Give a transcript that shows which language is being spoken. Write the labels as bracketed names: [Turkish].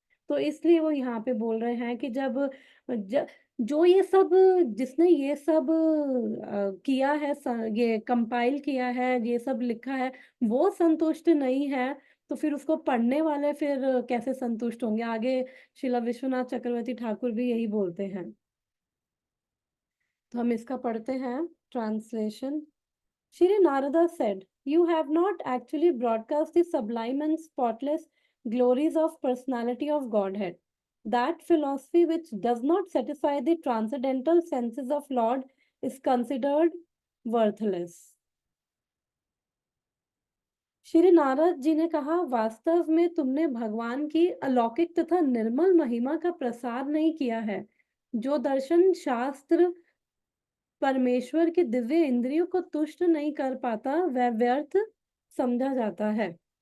[Hindi] तो इसलिए वो यहाँ पे बोल रहे हैं कि जब ज जो ये सब जिसने ये सब किया है ये कंपाइल किया है, ये सब लिखा है, वो संतुष्ट नहीं है, तो फिर उसको पढ़ने वाले फिर कैसे संतुष्ट होंगे? आगे श्रीला विश्वनाथ चक्रवर्ती ठाकुर भी यही बोलते हैं। तो हम इसका पढ़ते हैं translation. [English] Shri Narada said, "You have not actually broadcast the sublime and spotless glories of personality of Godhead. That philosophy which does not satisfy the transcendental senses of Lord is considered worthless." [Hindi] Shri Narad ji ने कहा, वास्तव में तुमने भगवान की अलौकिक तथा निर्मल महिमा का प्रसार नहीं किया है। जो दर्शन शास्त्र परमेश्वर की दिव्य इंद्रियों को तुष्ट नहीं कर पाता, वह व्यर्थ समझा जाता है।